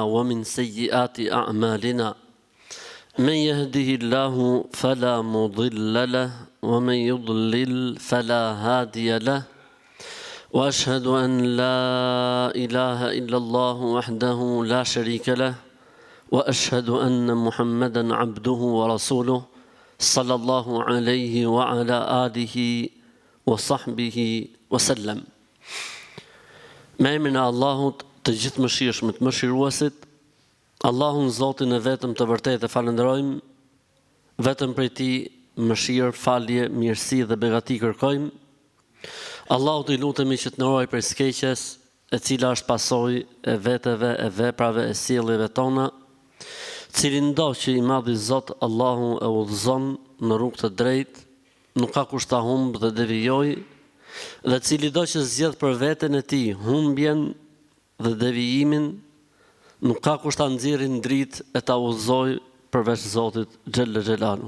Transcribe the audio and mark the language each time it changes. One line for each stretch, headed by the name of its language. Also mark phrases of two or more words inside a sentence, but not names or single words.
Arabic: ومن سيئات أعمالنا من يهده الله فلا مضل له ومن يضلل فلا هادي له وأشهد أن لا إله إلا الله وحده لا شريك له وأشهد أن محمدا عبده ورسوله صلى الله عليه وعلى آله وصحبه وسلم.
Albanian: Me emrin e Allahut, të gjithë mëshirshmit, mëshiruesit, Allahun Zotin e vetëm të vërtetë e falenderojmë, vetëm prej Tij mëshirë, falje, mirësi dhe begati kërkojmë. Allahut i lutemi që të na ruaj prej skeqjes, e cila është pasojë e veteve, e veprave, e sjelljeve tona, cilin do që i madhi Zot Allahu e udhëzon në rrugë të drejtë, nuk ka kusht ta humb dhe devijoj, dhe cili do që zgjedh për veten e tij humbjen dhe devijimin, nuk ka kusht ta nxjerrë në dritë e ta udhëzoj përveç Zotit
Arabic: جل جلاله.